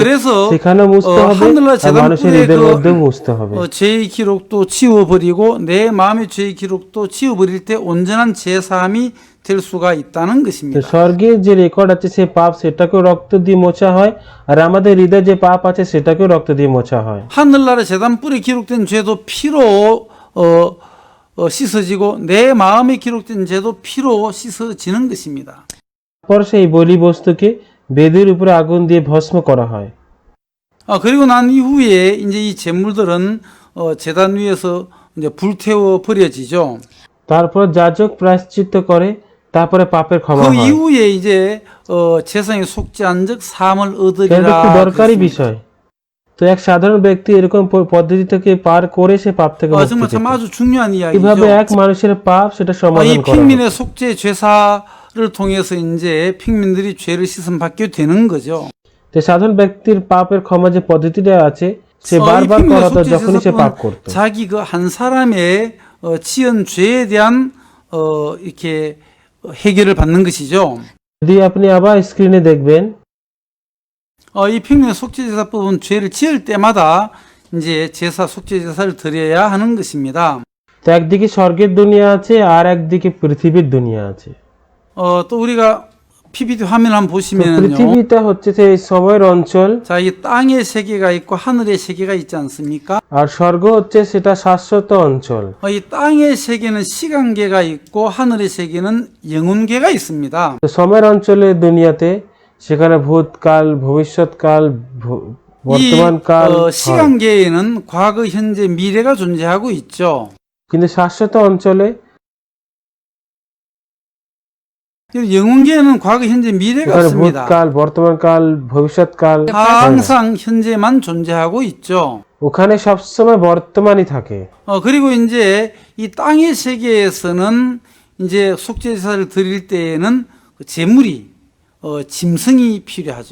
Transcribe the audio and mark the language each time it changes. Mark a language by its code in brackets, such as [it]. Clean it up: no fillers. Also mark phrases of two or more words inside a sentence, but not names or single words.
[ko] 그래서 [bn] সেখানে মুছতে হবে [ko] 하늘나라 [bn] আর মানুষের [ko] 재단불의 [bn] হৃদয়ের মধ্যে মুছতে হবে। [ko] 죄의 기록도 지워버리고 내 마음의 죄의 기록도 지워버릴 때 온전한 죄사함이 될 수가 있다는 [bn] তো [ko] 것입니다. [bn] স্বর্গের যে রেকর্ড আছে সে পাপ সেটাকেও রক্ত দিয়ে মোছা হয় আর আমাদের হৃদয়ে যে পাপ আছে সেটাকেও রক্ত দিয়ে মোছা হয়। [ko] 하늘나라 재단불에 기록된 죄도 피로 씻어지고 내 마음에 기록된 죄도 피로 씻어지는 것입니다. [bn] পর সেই বলি বস্তুকে বেদির উপরে আগুন দিয়ে ভস্ম করা হয়। [ko] 그리고 난 이후에 이제 이 제물들은 제단 위에서 이제 불태워 버려지죠. [bn] তারপর যাজক প্রায়শ্চিত্ত করে তারপরে পাপের ক্ষমা [ko] 그 [bn] হয়। [ko] 이후에 이제 세상에 속지 않은 적 사함을 [bn] এটা [ko] 얻으리라. [bn] খুব দরকারি [ko] 그랬습니다. [bn] বিষয়। তো এক সাধারণ ব্যক্তি এরকম পদ্ধতি থেকে পার করে সে পাপ থেকে মুক্তি [ko] 정말 참 [bn] পেত। [ko] 아주 중요한 [bn] কিভাবে [ko] 이야기죠. [bn] এক মানুষের পাপ সেটা [ko] 이 [bn] সমাধান করা হয়। [ko] 핑민의 속죄 죄사를 통해서 이제 핑민들이 죄를 씻음 받게 되는 거죠. [bn] তো সাধারণ ব্যক্তির পাপের ক্ষমা যে পদ্ধতিটা আছে সে [ko] 이 [bn] বারবার [ko] 핑민의 [bn] করাতো [ko] 속죄 [bn] যখনই সে পাপ [ko] 제사법은 [bn] করত। [ko] 자기 그 한 사람의 지은 죄에 대한 이렇게 해결을 받는 것이죠. [bn] যদি আপনি আবার স্ক্রিনে দেখবেন [ko] 이 핑민의 속죄 제사법은 죄를 지을 때마다 이제 제사 속죄 제사를 드려야 하는 것입니다. [bn] তো একদিকে স্বর্গের দুনিয়া আছে আর একদিকে পৃথিবীর দুনিয়া আছে। [ko] 또 우리가 PPT 화면 한번 [bn] তো [ko] 보시면요. [bn] পৃথিবীটা হচ্ছে সেই সময়ের অঞ্চল [ko] 자, 이 땅의 세계가 있고 하늘의 세계가 있지 않습니까? [bn] আর স্বর্গ হচ্ছে সেটা শাশ্বত অঞ্চল। [ko] 이 땅의 세계는 시간계가 있고 하늘의 세계는 영혼계가 있습니다. [bn] তো সময়ের অঞ্চলের দুনিয়াতে সেখানে ভূতকাল ভবিষ্যৎকাল [ko] 이 [bn] বর্তমানকাল হয়। [ko] 시간계에는 과거, 현재, 미래가 존재하고 있죠. [bn] কিন্তু শাশ্বত অঞ্চলে [ko] 영혼계에는 과거, 현재, 미래가 [bn] সেখানে [ko] 없습니다. [bn] ভূতকাল বর্তমানকাল ভবিষ্যৎকাল হয় না। [ko] 항상 현재만 존재하고 있죠. [bn] ওখানে সবসময় বর্তমানই থাকে। [ko] 그리고 이제 이 땅의 세계에서는 이제 속죄제사를 드릴 때에는 그 제물이 짐승이 필요하죠.